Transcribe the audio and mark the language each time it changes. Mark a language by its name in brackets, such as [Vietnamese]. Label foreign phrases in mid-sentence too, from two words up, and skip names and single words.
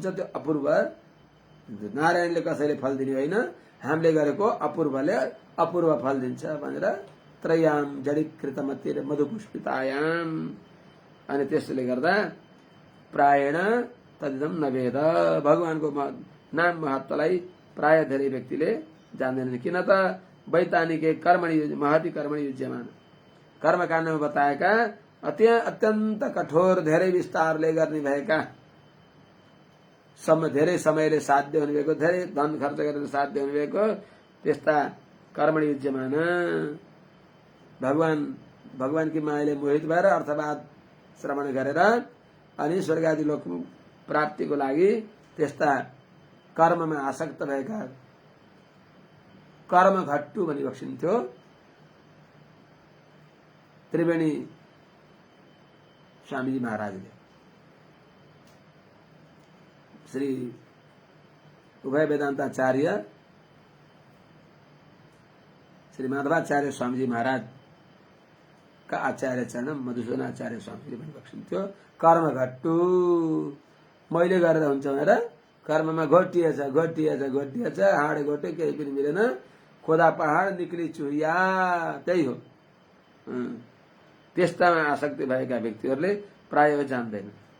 [Nepali] त्यो अपूर्व नारायणले कसैले फल दिने होइन, हामीले गरेको अपूर्वले अपूर्व फल दिन्छ भनेर [Sanskrit] त्रयाम जडीकृतमति मधुपुष्पितायाम। [Nepali] अनि त्यसले गर्दा [Sanskrit] प्रायण तदिदम नवेद। [Nepali] भगवानको नाम महत्वलाई प्राय धेरै व्यक्तिले जान्दैनन्। किन त [Sanskrit] वैतानिके कर्मणि महति कर्मणि युज्यमान, [Nepali] कर्मकाण्डमा बताएका अत्यन्त कठोर धेरै विस्तारले गर्ने भएका धेरै समयले साध्य हुने भएको, धेरै धन खर्च गरेर साध्य हुने भएको त्यस्ता [Sanskrit] कर्मणि युज्यमान [Nepali] भगवानकी मायाले मोहित भएर अर्थवाद श्रवण गरेर अनि स्वर्गादि लोक प्राप्तिको लागि त्यस्ता कर्ममा आसक्त भएका कर्म घट्टु भनी बक्सिन्थ्यो। त्रिवेणी स्वामीजी महाराजले श्री उभय वेदांताचार्य श्री माधवाचार्य स्वामीजी महाराज का आचार्य चरण मधुसूदनाचार्य स्वामीले पनि बक्सिन्थ्यो, कर्म घट्टु मैले गरेर हुन्छ भनेर कर्ममा घोटिएछ हाड घोटे केही पनि मिलेन, [Hindi] खोदा पहाड निक्ली चुहिया, [Nepali] त्यही हो। त्यस्तामा आसक्ति भएका व्यक्तिहरूले प्राय जान्दैन।